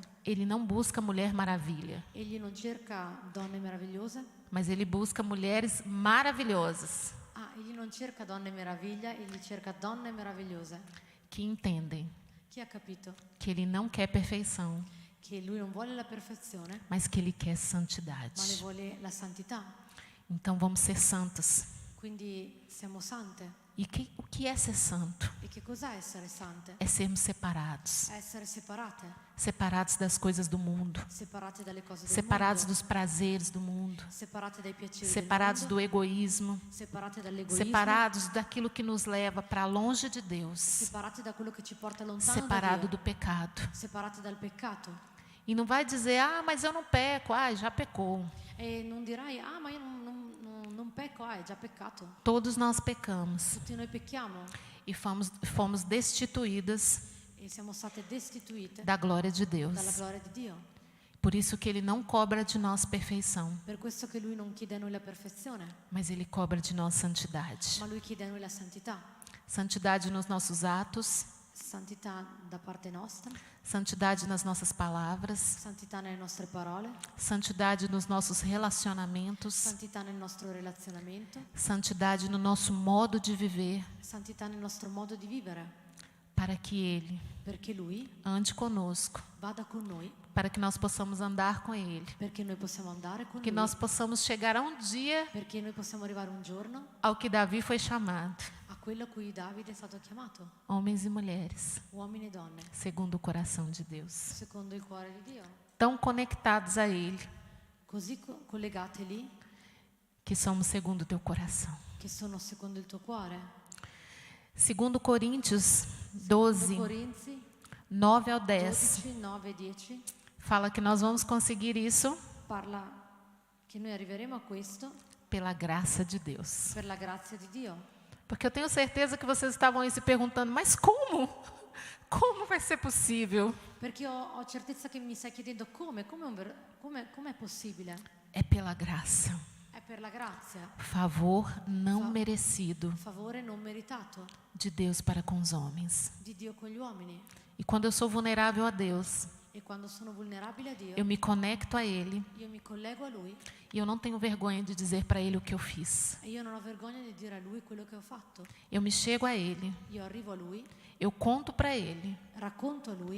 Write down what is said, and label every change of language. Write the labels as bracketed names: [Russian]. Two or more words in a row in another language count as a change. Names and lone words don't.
[Portuguese] Ele não busca mulher maravilha, [Italian] Egli non cerca donne meravigliose. [Portuguese] mas Ele busca mulheres maravilhosas [Italian] Egli non cerca donne meraviglia, egli cerca donne meravigliose. [Portuguese] que entendem [Italian] Chi ha capito [Portuguese] que Ele não quer perfeição, [Italian] che lui non vuole la perfezione, [Portuguese] mas que Ele quer [Italian] ma ne [Portuguese] santidade. [Italian] vuole la santità. [Portuguese] Então vamos ser santas. [Italian] Quindi siamo sante. [Portuguese] E o que é ser santo? [Italian] E che cos'è essere sante? [Portuguese] É sermos separados. [Italian] È essere separate, [Portuguese] Separados das coisas do mundo. [Italian] separate dalle cose del [Portuguese] Separados [Italian] mondo, [Portuguese] dos prazeres do mundo. [Italian] separate dai piaceri [Portuguese] Separados [Italian] del [Portuguese] do [Italian] mondo, [Portuguese] egoísmo. [Italian] separate dall'egoismo, [Portuguese] Separados daquilo que nos leva para longe de Deus. [Italian] separate da quello che ci porta lontano [Portuguese] Separado [Italian] da [Portuguese] do [Italian] Dio, [Portuguese] pecado. [Italian] separate dal peccato. [Portuguese] E não vai dizer, mas eu não peco. Já pecou. [Italian] E non dirai, ma io non pecco, è già peccato. [Portuguese] Todos nós pecamos. [Italian] Tutti noi pecchiamo [Portuguese] E fomos destituídas [Italian] e siamo state destituite [Portuguese] da glória de [Italian] dalla [Portuguese] Deus. [Italian] gloria di Dio. [Portuguese] Por isso que Ele não cobra de nós perfeição, [Italian] Per questo che Lui non chiede a noi la perfezione, [Portuguese] mas Ele cobra de nós santidade. [Italian] ma Lui chiede a noi la santità. [Portuguese] Santidade nos nossos atos, [Italian] Santità da parte nostra, [Portuguese] santidade nas nossas palavras, [Italian] santità nelle nostre parole, [Portuguese] santidade nos nossos relacionamentos, [Italian] santità nel nostro relazionamento, [Portuguese] santidade no nosso modo de viver, [Italian] santità nel nostro modo di vivere, [Portuguese] para que Ele [Italian] perché Lui [Portuguese] ande conosco, [Italian] vada con noi, [Portuguese] para que nós possamos andar com Ele, [Italian] perché noi possiamo andare con [Portuguese] que [Italian] Lui, [Portuguese] nós possamos chegar a um dia [Italian] perché noi possiamo arrivare un giorno [Portuguese] ao que Davi foi chamado, [Italian] a quello a cui Davide è stato chiamato, [Portuguese] homens e mulheres, [Italian] uomini e donne, [Portuguese] segundo o coração de Deus, [Italian] secondo il cuore di Dio, [Portuguese] tão conectados a Ele, [Italian] così collegate lì [Portuguese] que somos segundo o teu coração. [Italian] che sono secondo il tuo cuore. [Portuguese] Segundo Coríntios 2 12, [Italian] Corinzi [Portuguese] 9 ao 10, [Italian] 12, 9 e 10 [Portuguese] fala que nós vamos conseguir isso [Italian] parla che noi arriveremo a questo [Portuguese] pela graça de Deus. [Italian] per la grazia di Dio. [Portuguese] Porque eu tenho certeza que vocês estavam aí se perguntando, mas como? Como vai ser possível? [Italian] Perché ho certezza che mi stai chiedendo com'è possibile? [Portuguese] É pela graça. [Italian] È per la grazia, [Portuguese] Favor não merecido [Italian] favore non meritato [Portuguese] de Deus para com os homens. [Italian] di Dio con gli uomini. [Portuguese] E quando eu sou vulnerável a Deus, [Italian] E quando sono vulnerabile a Dio, [Portuguese] eu me conecto a Ele [Italian] io mi collego a Lui [Portuguese] e eu não tenho vergonha de dizer para Ele o que eu fiz. [Italian] e io non ho vergogna di dire a Lui quello che ho fatto. [Portuguese] Eu me chego a Ele, [Italian] Io arrivo a Lui, [Portuguese] eu conto para Ele [Italian] racconto a Lui